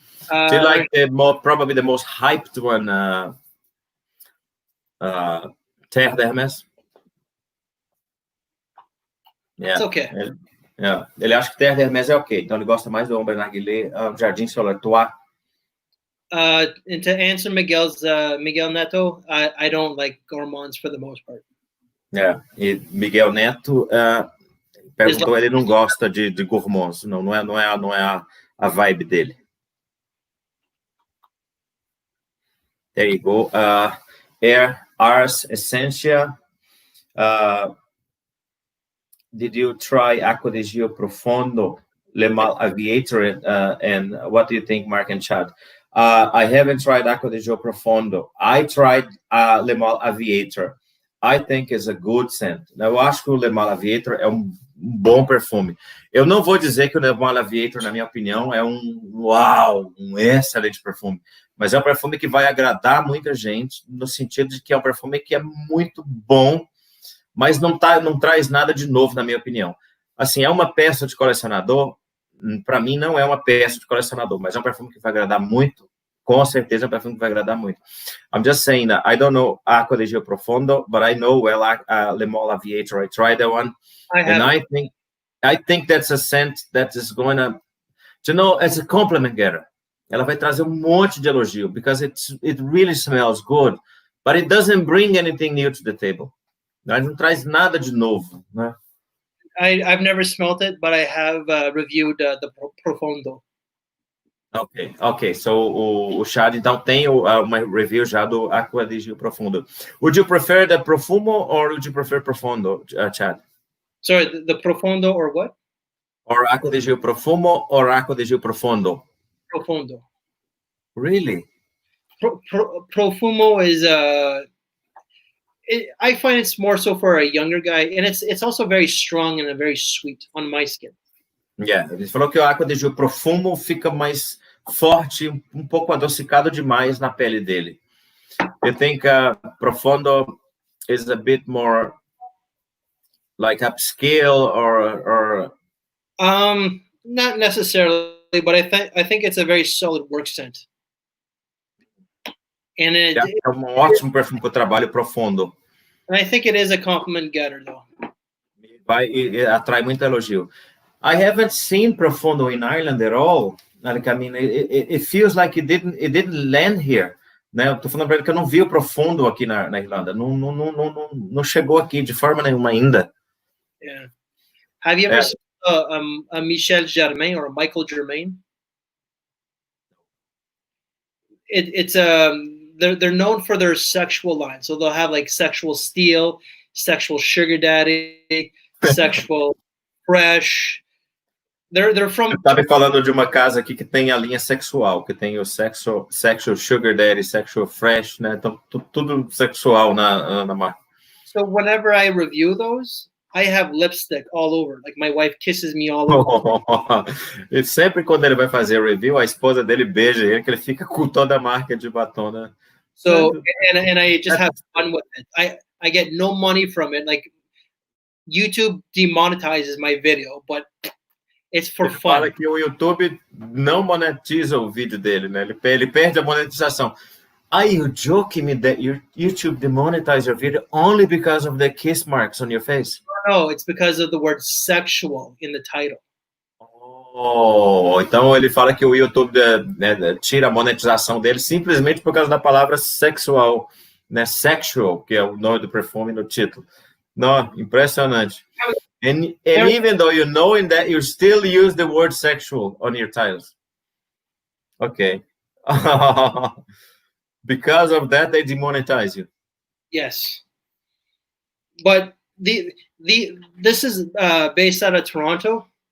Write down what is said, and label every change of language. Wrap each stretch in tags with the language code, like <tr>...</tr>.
<en>Do you like probably the most hyped one, Terre d'Hermes? Yeah. It's okay. Yeah.</en> <pt>Ele acha que Terre d'Hermes é ok, então ele gosta mais do Ombre Narguilé, Jardim sur le Toit.</pt> <en>And to answer Miguel Neto, I don't like gourmands for the most part. Yeah.</en> <pt>E Miguel Neto perguntou, ele não gosta de gourmands, não é a vibe dele.</pt> <en>There you go. Ars Essentia. Did you try Acqua di Gio Profondo, Le Mal Aviator, and what do you think, Mark and Chad? I haven't tried Acqua di Gio Profondo. I tried Le Mal Aviator. I think is a good scent.</en> <pt>Eu acho que o Le Mal Aviator é um bom perfume. Eu não vou dizer que o Le Mal Aviator, na minha opinião, é um excelente perfume. Mas é um perfume que vai agradar muita gente, no sentido de que é um perfume que é muito bom mas não traz nada de novo, na minha opinião. Assim, é uma peça de colecionador, para mim não é uma peça de colecionador, mas é um perfume que vai agradar muito, com certeza é um perfume que vai agradar muito.</pt> <en>I'm just saying that I don't know Aqua di Gio Profondo, but I know well Le Mole Aviator. I tried that one, and I think that's a scent that is going to, you know, as a compliment getter.</en> <pt>Ela vai trazer monte de elogio,</pt> <en>because it really smells good, but it doesn't bring anything new to the table.</en> <pt>Não traz nada de novo, né?</pt> <en>I've never smelt it, but I have reviewed the Profondo. Ok.</en> <pt>So o Chad então tem uma review já do Aqua di Gio Profondo.</pt> <en>Would you prefer the Profumo or would you prefer Profondo, Chad? Sorry, the Profondo or what? Or Aqua di Gio Profumo or Aqua di Gio Profondo? Profondo. Really? Profumo is I find it's more so for a younger guy, and it's also very strong and very sweet on my skin.</en> <pt>Yeah, ele falou que o Aqua di Gio Profumo fica mais forte, um pouco adocicado demais na pele dele.</pt> <en>You think Profondo is a bit more like upscale or not necessarily, but I think it's a very solid work scent. And</en> <pt>é um ótimo perfume para o trabalho profundo.</pt> <en>And I think it is a compliment getter, though.</en> <pt>E atrai muito elogio.</pt> <en>I haven't seen Profundo in Ireland at all. Like, I mean, it feels like it didn't land here.</en> <pt>Né? Eu tô falando para ele que eu não vi o Profundo aqui na Irlanda. Não chegou aqui de forma nenhuma ainda.</pt> <en>Yeah. Have you ever seen a Michel Germain or a Michael Germain? It's they're known for their sexual line, so they'll have like sexual steel, sexual sugar daddy, sexual fresh. They're from.</en> <pt>Eu tava falando de uma casa aqui que tem a linha sexual, que tem o sexual sugar daddy, sexual fresh, né? Então tudo sexual na marca.</pt> <en>So whenever I review those, I have lipstick all over. Like my wife kisses me all over.</en> <pt>E sempre quando ele vai fazer review, a esposa dele beija ele, que ele fica com toda a marca de batom, né?</pt> <en>So and I just have fun with it. I get no money from it. Like YouTube demonetizes my video, but it's for</en> <pt>ele</pt> <en>fun.</en> <pt>Fala que o YouTube não monetiza o vídeo dele, né? Ele perde a monetização.</pt> <en>Are you joking me that your YouTube demonetized your video only because of the kiss marks on your face? No, it's because of the word sexual in the title.</en> <pt>Oh, então ele fala que o YouTube tira a monetização dele simplesmente por causa da palavra sexual, né? Sexual, que é o nome do perfume no título. Não, impressionante.</pt> <en>And even though you know in that, you still use the word sexual on your titles. Okay. Because of that, they demonetize you. Yes, but this is based out of Toronto.</en>